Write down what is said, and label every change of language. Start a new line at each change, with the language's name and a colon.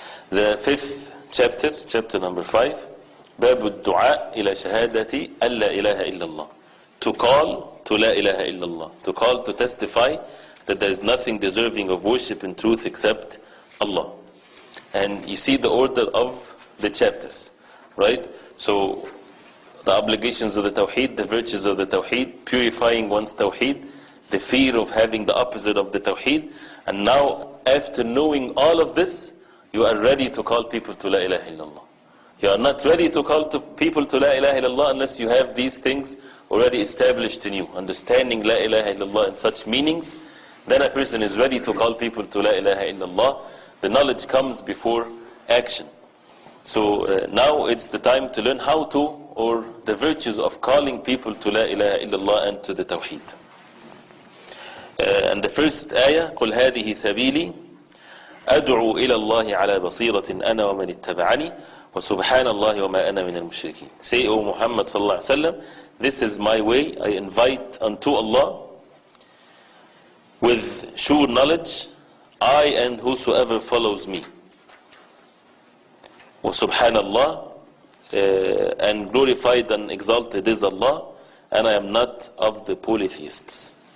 English: The fifth chapter, chapter number 5,
Arabic: باب الدعاء إلى شهادة أن لا إله إلا الله.
English: To call to
Arabic: لا إله إلا الله.
English: To call to testify that there is nothing deserving of worship in truth except Allah. And you see the order of the chapters, right? So the obligations of the Tawheed, the virtues of the Tawheed, purifying one's Tawheed, the fear of having the opposite of the Tawheed. And now, after knowing all of this, you are ready to call people to La ilaha illallah. You are not ready to call people to La ilaha illallah unless you have these things already established in you. Understanding La ilaha illallah in such meanings, then a person is ready to call people to La ilaha illallah. The knowledge comes before action. So now it's the time to learn how to, or the virtues of calling people to La ilaha illallah and to the Tawheed. And the first ayah,
Arabic: قُلْ هَذِهِ سَبِيلِي أَدْعُوا إِلَى اللَّهِ عَلَى بَصِيرَةٍ أَنَا وَمَنِ اتَّبَعَنِي وَسُبْحَانَ اللَّهِ وَمَا أَنَا مِنَ الْمُشْرِكِينَ.
English: Say, O Muhammad sallallahu alaihi wasallam, this is my way, I invite unto Allah with sure knowledge, I and whosoever follows me.
Arabic: وَسُبْحَانَ اللَّهِ,
English: and glorified and exalted is Allah, and I am not of the polytheists.